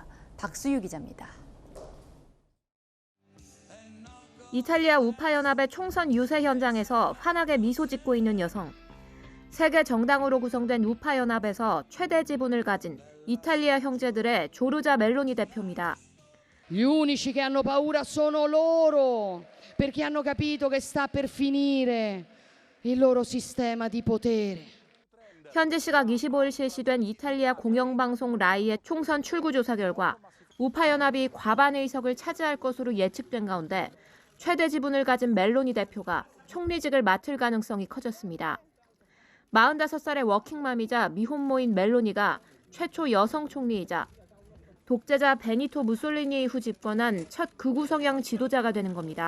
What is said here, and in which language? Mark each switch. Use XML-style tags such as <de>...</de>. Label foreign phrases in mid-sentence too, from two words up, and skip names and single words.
<ko>박수유 기자입니다. 이탈리아 우파연합의 총선 유세 현장에서 환하게 미소 짓고 있는 여성. 세계 정당으로 구성된 우파연합에서 최대 지분을 가진 이탈리아 형제들의 조르자 멜로니 대표입니다.</ko> <it>Gli unici che hanno paura sono loro, perché hanno capito che sta per finire il loro sistema di potere.</it> <ko>현지 시각 25일 실시된 이탈리아 공영방송 라이의 총선 출구조사 결과 우파연합이 과반 의석을 차지할 것으로 예측된 가운데 최대 지분을 가진 멜로니 대표가 총리직을 맡을 가능성이 커졌습니다. 45살의 워킹맘이자 미혼모인 멜로니가 최초 여성 총리이자 독재자 베니토 무솔리니 이후 집권한 첫 극우 성향 지도자가 되는 겁니다.</ko>